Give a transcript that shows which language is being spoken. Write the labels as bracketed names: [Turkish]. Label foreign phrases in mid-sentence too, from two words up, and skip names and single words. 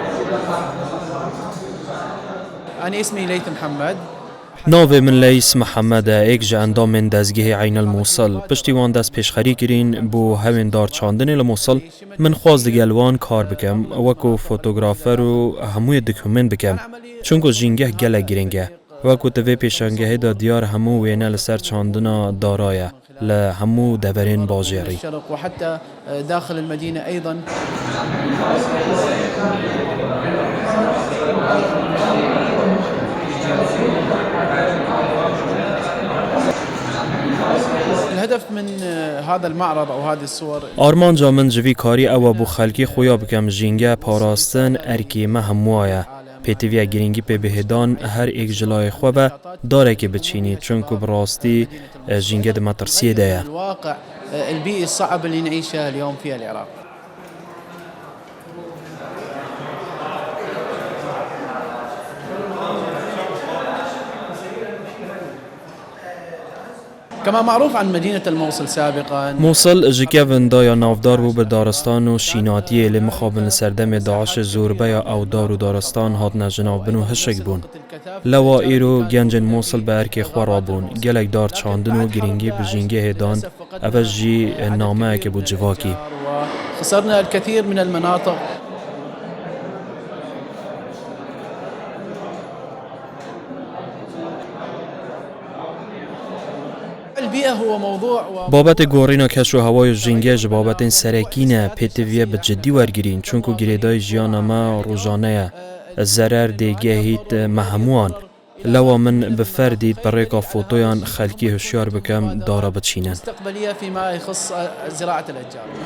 [Arabic] أنا اسمي ليث محمد. [Kurdish] ناوێ من لەیس محەممەدە ئێک ji ئەندامên dezgehê Aynel Mosil piştî wan dest pêşxerî kirîn bu hewên darçandinê li Mosil min xwaz digel wan kar bikim wekû fotografer û hemûyê dikument bikim çunku jîngeh gelek giring e wekû ti vê pêşangehê de diyar hemû wêne li ser çandina dara ye li hemû deverên bajêrî. [Arabic] الشرق وحتى داخل المدينة أيضا. الهدف من هذا المعرض أو هذه الصور [Kurdish] Armanca min ji vî karî ew bû xelkî xuya bikim jînge parastin erkê me hemû ye. Pêtiviya girîngî pê bihêdan her êk ji layê xwe ve darekê biçînî çunku bi rastî jînge di metirsiyê de ye. [Arabic] الواقع البيئي الصعب اللي نعيشه اليوم في العراق. كما معروف عن مدينة الموصل سابقا. [Kurdish] موصل ji kevin daya navdar bû bi daristan û şînatiyê lê mixabin li serdemê Daişê zorbeya ewdar û daristan hatine jinavbin û hişek bûn. Lewa îro gencên Mosil bi erkê xwe rabûn, gelek dar çandin û giringî bi jîngehê dan, ev jî nameyekê bû civakî. [Arabic] خسرنا الكثير من المناطق. [Kurdish] Babetê gorîna keş û hewayê jîngê ji babetên serekî ne pêtiviye bi ciddî wergirîn çunku girêdayî jiyana me rojane ye. Zerer dêgehît me hemûwan. Lewa min bi ferdî bi rêka fotoyan xelkî hişyar bikim dara biçînin. [Arabic] مستقبلية فيما يخص زراعة الأشجار.